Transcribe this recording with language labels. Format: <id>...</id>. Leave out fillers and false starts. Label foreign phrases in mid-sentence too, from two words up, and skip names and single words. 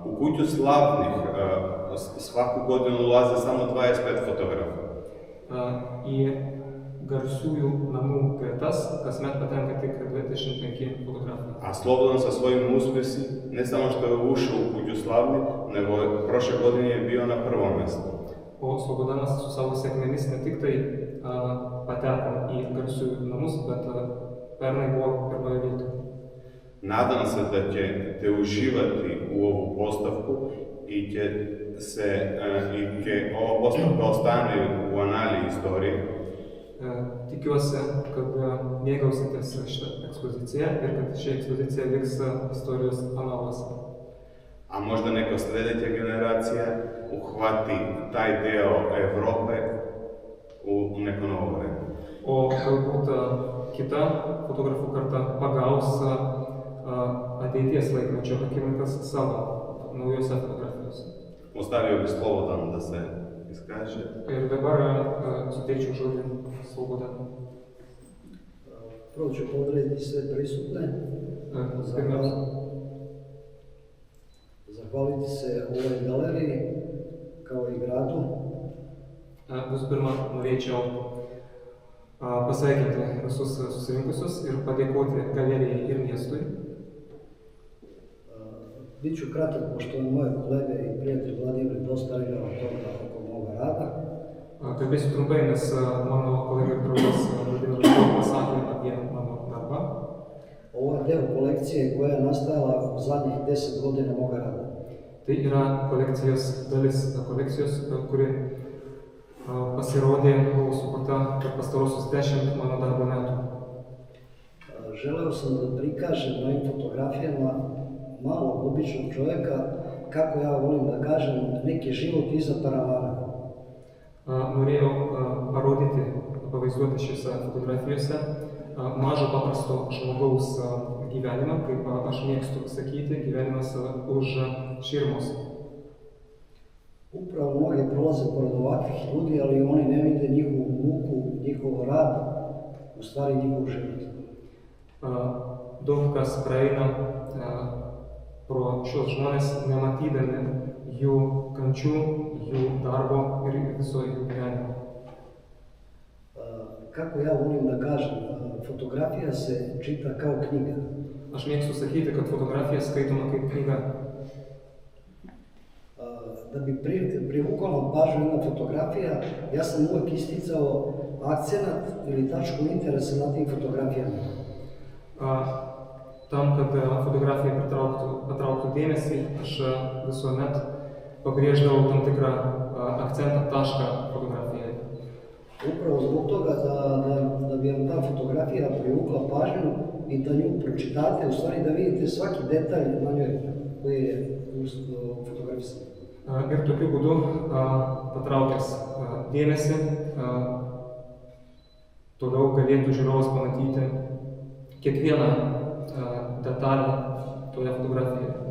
<sr>U kuću slavnih svaku godinu ulaze samo 25 fotografa.</sr> <lt>Į garsiųjų namų gretas kasmet patenka tik 25 fotografai.</lt> <sr>A Slobodan sa svojim uspjesi ne samo što je ušao u kuću slavnih, nego prošle godine je bio na prvom mjestu.</sr> <lt>O Slobodanas su savo sėkmėmis ne tik tai pateko į garsiųjų namus, bet pernai buvo pirmoje vietoje.</lt> <sr>Nadam se da ćete uživati u ovu postavku i će ova postavka ostane u anali istorije.</sr> <lt>Tikiuosi, kad mėgausitės šitą ekspoziciją ir kad ši ekspozicija liks istorijos analuose.</lt> <sr>A možda neka sljedeća generacija uhvati taj deo Evrope u neko novo vreme.</sr> <lt>O galbūt kita fotografų karta pagaus ateities laikmečio akimirkas savo naujose fotografijose.</lt> <sr>Ostavio bih Slobodan da se iskaže.</sr> <lt>Ir dabar suteikčiau žodį Slobodanu.</lt> <sr>Prvo ću pozdraviti sve prisutne. Zahvaliti se ovoj galeriji, kao i gradu.</sr> <lt>Visų pirma, norėčiau pasveikinti visus susirinkusius ir padėkoti galerijai ir miestui.</lt> <sr>Biću kratak, pošto moje kolege i prijatelj Vladimir dosta rekao toga oko moga rada.</sr> <lt>Kalbėsiu trumpai, nes mano kolega ir draugas Vladimiras daug pasakė apie mano darbą.</lt> <sr>Ovo je deo kolekcije koja je nastajala u zadnjih 10 godina moga rada.</sr> <lt>Tai yra kolekcijos dalis, kolekcijos, kuri pasirodė, buvo sukurta per pastarosius 10 mano darbo metų.</lt> <sr>Želeo sam da prikažem na ovim fotografijama malog običnog čovjeka, kako ja volim da kažem, neki život iza paravana.</sr> <lt>Norėjau parodyti, pavaizduoti šiose fotografijose mažo paprasto žmogaus gyvenimą, kaip aš mėgstu sakyti, gyvenimas už širmos.</lt> <sr>Upravo mnogi prolaze pored ovakvih ljudi, ali oni ne vide njihovu muku, njihov rad, u stvari njihov život.</sr> <lt>Daug kas praeina pro šios žmonės, nematydami jų kančių, jų darbo ir viso jų gyvenimo.</lt> <sr>Kako ja volim da kažem, fotografija se čita kao knjiga.</sr> <lt>Aš mėgstu sakyti, kad fotografija skaitoma kaip knyga.</lt> <sr>Da bi privukala pažnju jedna fotografija, ja sam uvijek isticao akcenat ili tačku interesa na tim fotografijama.</sr> <lt>Tam, kad fotografija patrauktų dėmesį, aš visuomet pabrėždavau tam tikrą akcentą, tašką fotografijoje.</lt> <sr>Upravo zbog toga da bi vam ta fotografija privukla pažnju i da nju pročitate, u stvari da vidite svaki detalj na njoj koji je fotografisan.</sr> <lt>Ir tokiu būdu patraukęs dėmesį, toliau galėtų žiūrovas pamatyti kiekvieną detalę toje fotografijoje.</lt>